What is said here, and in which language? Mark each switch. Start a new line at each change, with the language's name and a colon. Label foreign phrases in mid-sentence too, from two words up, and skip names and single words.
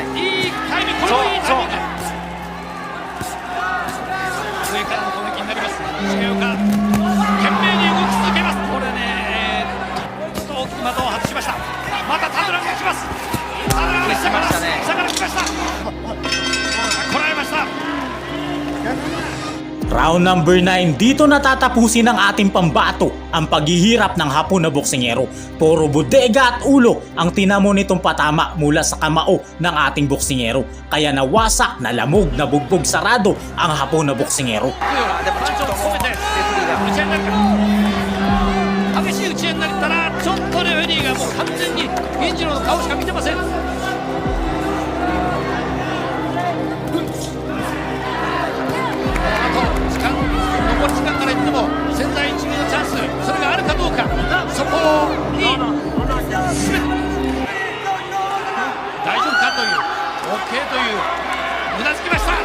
Japanese: いいタイミング、これもいいタイミング。上からの攻撃になります。重岡、懸命に動き続けます。これね、大きく的を外しました。またタドランが来ます。タドランが下から来ました。こらえました。
English: Round number 9,
Filipino: dito natatapusin ng ating pambato ang paghihirap ng Hapon na boksingero. Puro bodega at ulo ang tinamo nitong patama mula sa kamao ng ating boksingero. Kaya nawasak, nalamog, nabugbog sarado ang Hapon na boksingero.
Japanese: 激しい打ち合いになったらちょっとレフェリーがもう完全に銀次郎の顔しか見てません。残り時間から言っても千載一遇のチャンス、それがあるかどうか、そこに全て大丈夫かという OK といううなずきました。